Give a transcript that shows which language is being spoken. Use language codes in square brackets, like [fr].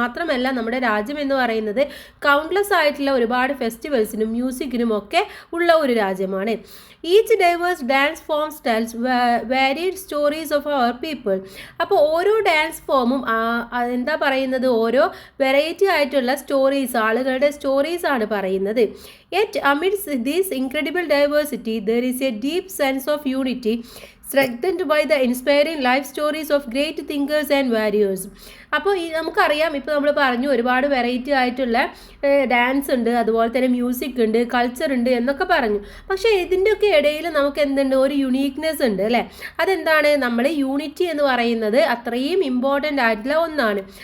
[ml] മാത്രമല്ല നമ്മുടെ രാജ്യം എന്ന് പറയുന്നത് കൗണ്ട്ലെസ് ആയിട്ടുള്ള ഒരുപാട് ഫെസ്റ്റിവൽസിനും മ്യൂസിക്കിനും ഒക്കെ ഉള്ള ഒരു രാജ്യമാണ്. [en] Each diverse dance form styles varied stories of our people. [ml] അപ്പോൾ ഓരോ ഡാൻസ് ഫോമും എന്താ പറയുന്നത്? ഓരോ വെറൈറ്റി ആയിട്ടുള്ള സ്റ്റോറീസ്, ആളുകളുടെ സ്റ്റോറീസ് ആണ് പറയുന്നത്. [en] Yet amidst this incredible diversity, there is a deep sense of unity strengthened by the inspiring life stories of great thinkers and warriors. [ml] അപ്പോൾ നമുക്കറിയാം, ഇപ്പോൾ നമ്മൾ പറഞ്ഞു ഒരുപാട് വെറൈറ്റി ആയിട്ടുള്ള ഡാൻസ് ഉണ്ട്, അതുപോലെ തന്നെ മ്യൂസിക് ഉണ്ട്, കൾച്ചർ ഉണ്ട് എന്നൊക്കെ പറഞ്ഞു. പക്ഷേ ഇതിൻ്റെയൊക്കെ ഇടയിൽ നമുക്ക് എന്തുണ്ട്? ഒരു യുണീക്നെസ് ഉണ്ട് അല്ലേ. അതെന്താണ്? നമ്മൾ യൂണിറ്റി എന്ന് പറയുന്നത് അത്രയും ഇമ്പോർട്ടൻ്റ് ആയിട്ടുള്ള ഒന്നാണ്.